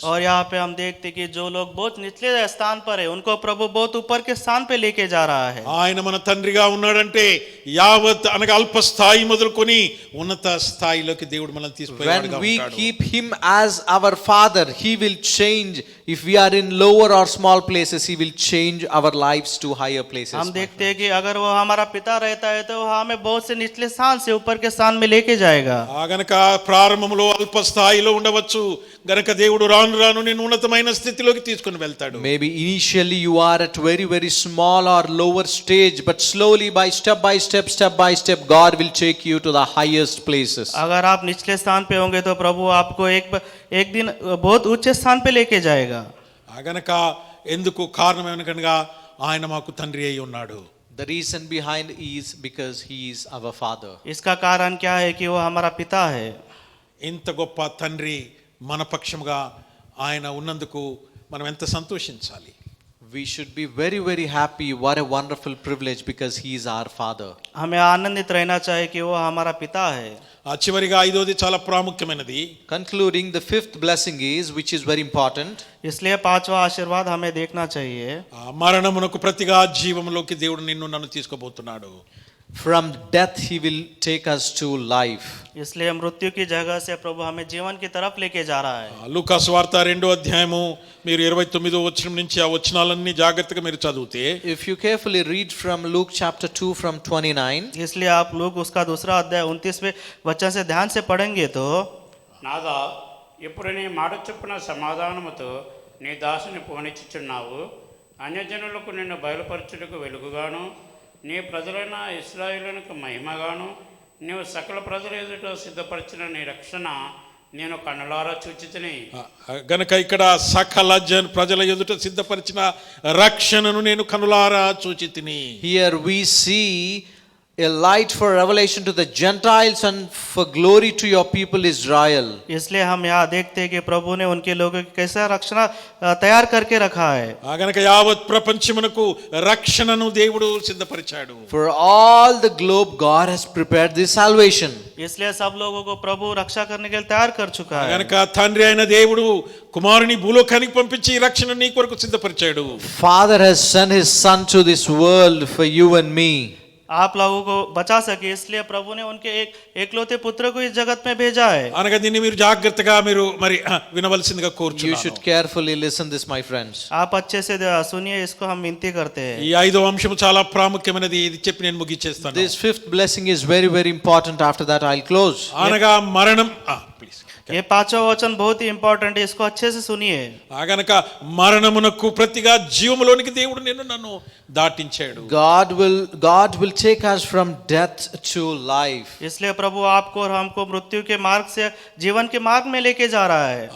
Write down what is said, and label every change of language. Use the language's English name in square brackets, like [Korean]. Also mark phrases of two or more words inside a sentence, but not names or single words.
[Hindi] और यहाँ पे हम देखते हैं कि जो लोग बहुत निचले स्थान पर है उनको प्रभु बहुत ऊपर के स्थान पे लेके जा रहा है। [Telugu] ఆయన మన తండ్రిగా ఉన్నాడంటే యావత్ అనగా అల్ప స్థాయి మొదలుకొని ఉన్నత స్థాయిలోకి దేవుడు మనల్ని తీసుకుపోయేవాడుగా [English] When we [Telugu] ఉంటాడు. [English] keep him as our father, he will change. If we are in lower or small places, he will change our lives to higher places. [Hindi] हम देखते हैं कि अगर वो हमारा पिता रहता है तो वो हमें बहुत से निचले स्थान से ऊपर के स्थान में लेके जाएगा। [Telugu] గనక ప్రారంభంలో అల్ప స్థాయిలో ఉండవచ్చు, గనక దేవుడు రాను రాను నిన్ను ఉన్నతమైన స్థితిలోకి తీసుకుని వెళ్తాడు. [English] Maybe initially you are at very, very small or lower stage, but slowly by step, God will take you to the highest places. [Hindi] अगर आप निचले स्थान पे होंगे तो प्रभु आपको एक दिन बहुत उच्च स्थान पे लेके जाएगा। [Telugu] గనక ఎందుకు కారణం ఏమనగా ఆయన మాకు తండ్రి అయి ఉన్నాడు. [English] The reason behind is because he is our father. [Hindi] इसका कारण क्या है कि वो हमारा पिता है। [Telugu] ఇంత గొప్ప తండ్రి మన పక్షముగా ఆయన ఉన్నందుకు మనం ఎంత సంతోషించాలి. [English] We should be very, very happy. What a wonderful privilege, because he is our father. [Hindi] हमें आनंदित रहना चाहिए कि वो हमारा पिता है। [Telugu] ఆ చివరిగా ఐదోది చాలా ప్రాముఖ్యమైనది. [English] Concluding, the fifth blessing is, which is very important. [Hindi] इसलिए पांचवा आशीर्वाद हमें देखना चाहिए। [Telugu] ఆ మరణమునకు ప్రతిగా జీవములోకి దేవుడు నిన్ను నన్ను తీసుకోబోతున్నాడు. [English] From death he will take us to life. [Hindi] इसलिए मृत्यु की जगह से प्रभु हमें जीवन की तरफ लेके जा रहा है। [Telugu] లూకా సువార్త 2వ అధ్యాయము మీరు 29వ వచనం నుంచి ఆ వచనాలన్నీ జాగ్రత్తగా మీరు చదివితే, [English] If you carefully read from Luke chapter 2 from 29, [Hindi] इसलिए आप लोग उसका दूसरा अध्याय 29वें वचन से ध्यान से पढ़ेंगे तो, [Telugu] నాదా ఇప్పుడు నీ మాట చొప్పున సమాధానముతో నీ దాసుని పోనిచ్చుచున్నావు. అన్యజనులకు నిన్ను బయలుపరచుటకు వెలుగుగాను, నీ ప్రజలైన ఇశ్రాయేలునికి మహిమగాను, నీవు సకల ప్రజల ఎదుట సిద్ధపరిచిన నీ రక్షణ నేను కన్నులారా చూచితిని. గనక ఇక్కడ సకల ప్రజల ఎదుట సిద్ధపరిచిన రక్షణను నేను కనులారా చూచితిని. [English] here we see a light for revelation to the Gentiles and for glory to your people Israel. [Hindi] इसलिए हम यहाँ देखते हैं कि प्रभु ने उनके लोगों की कैसा रक्षण तैयार करके रखा है। [Telugu] గనక యావత్ ప్రపంచమునకు రక్షణను దేవుడు సిద్ధపరిచాడు. [English] For all the globe God has prepared this salvation. [Hindi] इसलिए सब लोगों को प्रभु रक्षा करने के लिए तैयार कर चुका है। [Telugu] గనక తండ్రి అయిన దేవుడు కుమారుని భూలోకానికి పంపించి ఈ రక్షణ నీ కొరకు సిద్ధపరిచాడు. [English] Father has sent his son to this world for you and me. [Hindi] आप लोगों को बचा सके इसलिए प्रभु ने उनके एक एकलौते पुत्र को इस जगत में भेजा है। [Telugu] అనగా దీన్ని మీరు జాగ్రత్తగా మీరు మరి వినవలసిందిగా [English] You [Telugu] కోరుచున్నాను. [English] should carefully listen this, my friends. [Hindi] आप अच्छे से सुनिए, इसको हम विनती करते हैं। [Telugu] ఈ ఐదో అంశం చాలా ప్రాముఖ్యమైనది. ఇది చెప్పి నేను ముగించేస్తాను. [English] This fifth blessing is very, very important. After that I'll close. [Telugu] అనగా మరణం ప్లీజ్ [Hindi] ये पांचवा वचन बहुत ही इंपॉर्टेंट है, इसको अच्छे से सुनिए। [Telugu] గనక మరణమునకు ప్రతిగా జీవములోనికి దేవుడు నిన్ను నన్ను దాటించాడు. [English] God will take us from death to life. [Hindi] इसलिए प्रभु आपको और हमको मृत्यु के मार्ग से जीवन के मार्ग में लेके जा रहा है।